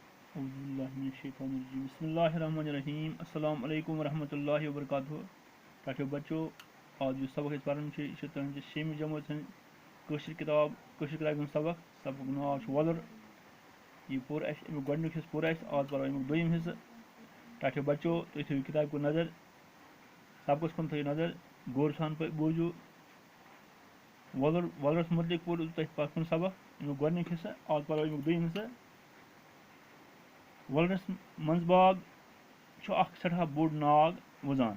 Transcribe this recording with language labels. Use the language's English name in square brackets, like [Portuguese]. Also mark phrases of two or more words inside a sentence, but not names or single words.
[Arabic] بسم الله الرحمن الرحيم السلام عليكم ورحمة الله وبركاته. [Kashmiri] टाठियो बच्चों, आज जो सबक पढ़न तुहद शेमि जमात कशीर किताब सबक नाव वलर। यह पोर अमुक गोडनुक हिस्स पोर आज पढ़ो अमुक दोयम हिस्स। टाठियो बच्चों, तुम थो किताब को नज़र, सबकस कुन थो नज़र, गौर सान बूझू। वलरस मुतलिक पोर तुम सबक अमुक गोडनुक हिस्स आज पढ़ो अमुक दोयम हिस्स। वलरस मंजबाग सठा बोड़ नाग वजान।